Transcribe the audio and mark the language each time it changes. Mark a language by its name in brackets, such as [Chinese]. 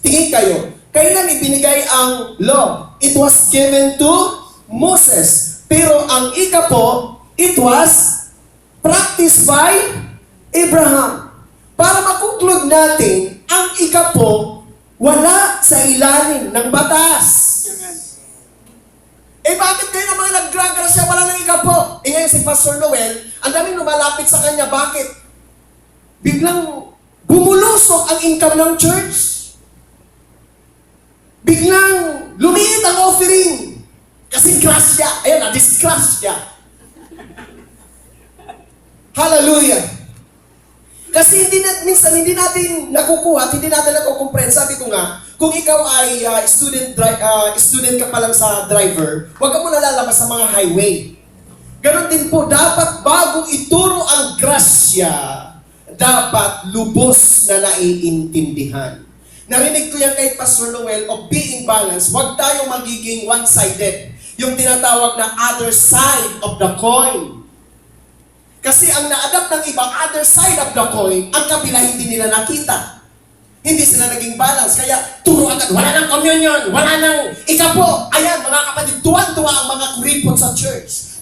[Filipino] Tingin kayo, kailan ibinigay ang law? [English] It was given to Moses. [Filipino] Pero ang ikapo, [English] it was practiced by Abraham. [Filipino] Para makuklud natin, ang ikapo, wala sa ilalim ng batas. Bakit kayo ng mga naggragrasya wala ng ikapo? Ngayon si Pastor Noel, ang daming lumalapit sa kanya. Bakit? Biglang bumulusok ang income ng church. Biglang lumiit ang offering. Kasi grasya. Ayan na, disgrasya. Hallelujah. Kasi minsan hindi natin nakukuha at hindi natin nakukomprehend. Sabi ko nga, kung ikaw ay student ka pa lang sa driver, huwag ka muna lalabas sa mga highway. Ganon din po, dapat bago ituro ang grasya, dapat lubos na naiintindihan. Narinig ko yan kay Pastor Noel [English] of being balanced. [Filipino] Huwag tayong magiging one-sided. Yung tinatawag na [English] other side of the coin. [Filipino] Kasi ang na-adapt ng ibang [English] other side of the coin, [Filipino] ang kabila hindi nila nakita. Hindi sila naging balance. Kaya turo agad, wala nang communion, wala nang ikapo. Ayan, mga kapatid, tuwan-tuwa ang mga kuripot sa church.